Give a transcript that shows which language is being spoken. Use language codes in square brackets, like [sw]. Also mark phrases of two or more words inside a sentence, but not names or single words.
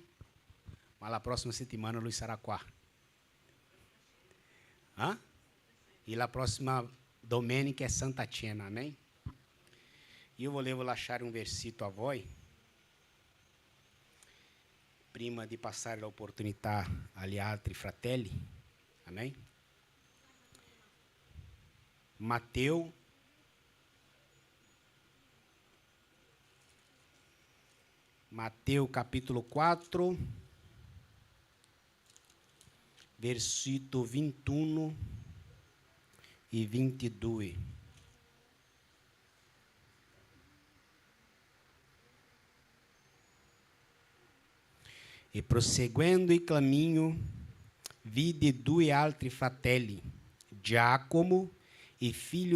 [it] Ma la prossima settimana lui sarà qua. E la prossima domenica è Santa Cena. [pt] Amém? [it] Io volevo lasciare un versito a voi prima di passare l'opportunità agli altri fratelli. [pt] Amém? Mateus capítulo 4, versículo 21 e 22. [it] E prosseguendo il cammino, vide due altri fratelli, Giacomo, e figlio